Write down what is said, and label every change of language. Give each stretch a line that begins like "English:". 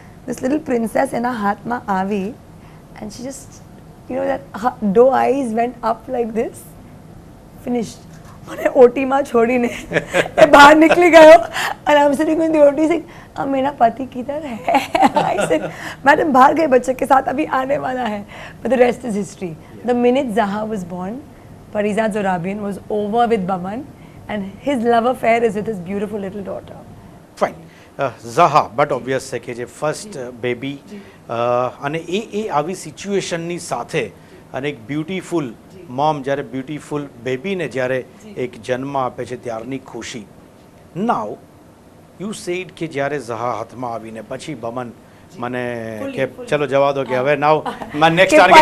English: This little princess in her
Gujarati: હાથમાં આવી
English: and she just, that her doe eyes went up like this, finished.
Gujarati: મને ઓટીમાં છોડીને એ બહાર નીકળી ગયો
English: and I'm sitting in the OT saying,
Hindi: मेरा पति किधर है?
English: I said,
Hindi: मैडम बाहर गए बच्चे के साथ, अभी आने वाला है.
English: But the rest is history. The minute Zaha was born, Parizad Zorabian was over with Baman and his love affair is with his beautiful little daughter. Fine.
Gujarati: Jahan, but obvious છે કે જે ફર્સ્ટ બેબી અને એ આવી સિચ્યુએશનની સાથે અને એક beautiful mom જ્યારે beautiful બેબીને જ્યારે એક જન્મ આપે છે ત્યારની ખુશી
English: now you said
Gujarati: કે જ્યારે ઝહા હાથમાં આવીને પછી બમન મને કે ચલો જવા દો કે હવે
English: now my next